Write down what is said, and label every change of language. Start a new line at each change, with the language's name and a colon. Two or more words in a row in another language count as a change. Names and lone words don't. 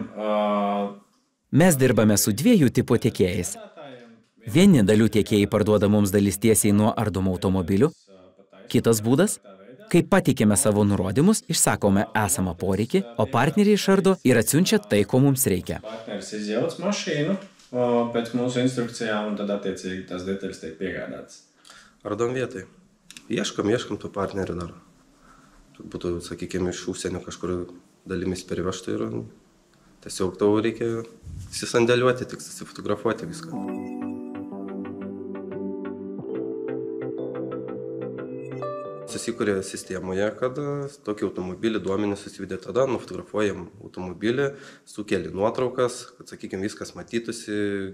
Lithuanian: Mes dirbame su 2 tipų tiekėjais. Vieni dalių tiekėjai parduoda mums dalis tiesiai nuo ardomų automobilių. Kitas būdas, kai pateikėme savo nurodymus, išsakome esamą poreikį, o partneriai išardo ir atsiunčia tai, ko mums reikia.
Latvian: Partneris izjauc mašīnu pēc mūsu instrukcijām, un tad attiecīgi tās detaļas tiek piegādātas.
Lithuanian: Ardom vietoj. Ieškam tų partnerių dar. Būtų, sakykime, iš užsienio kažkur dalimis perivežtų ir tiesiog tau reikia įsisandėliuoti, tik susifotografuoti viską. Susikūrė sistemoje, kad tokį automobilį duomenys susivedė tada, nufotografuojam automobilį, sukeli nuotraukas, kad, sakykime, viskas matytųsi